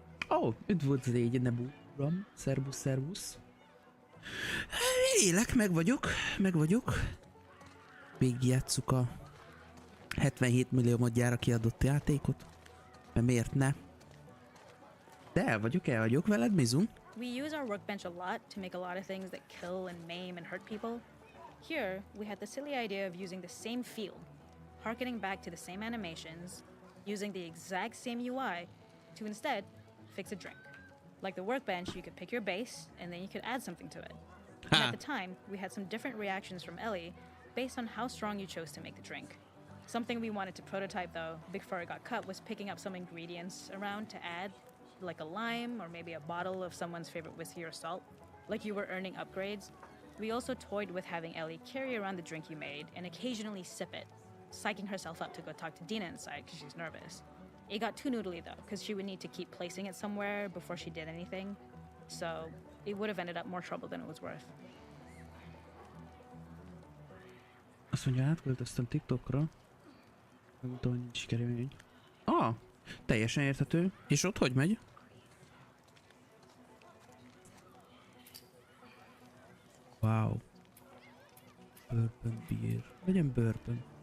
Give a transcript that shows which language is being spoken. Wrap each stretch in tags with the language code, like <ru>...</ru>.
<hu>Ó, üdvözl légy, Nebu uram. Szerbusz, szerbusz. Élek, meg vagyok. Végigjátsszuk a 77 milliómodjára kiadott játékot. Mert miért ne? De el vagyok veled, Mizu.</hu> <en>We use our workbench a lot to make a lot of things that kill and maim and hurt people. Here, we had the silly idea of using the same feel, harkening back to the same animations, using the exact same UI to instead fix a drink. Like the workbench, you could pick your base, and then you could add something to it. And at the time, we had some different reactions from Ellie based on how strong you chose to make the drink. Something we wanted to prototype, though, before it got cut, was picking up some ingredients around to add, like a lime or maybe a bottle of someone's favorite whiskey or salt, like you were earning upgrades. We also toyed with having Ellie carry around the drink you made and occasionally sip it, psyching herself up to go talk to Dina inside because she's nervous. It got too noodly, though, because she would need to keep placing it somewhere before she did anything, so it would have ended up more trouble than it was worth.</en> <hu>Azt mondja, átköltöztem TikTokra. Megmondtam, hogy nincs sikerélmény. Ah, teljesen érthető. És ott hogy megy? Wow.</hu> <en>Bourbon beer.</en> <hu>Legyen bourbon.</hu>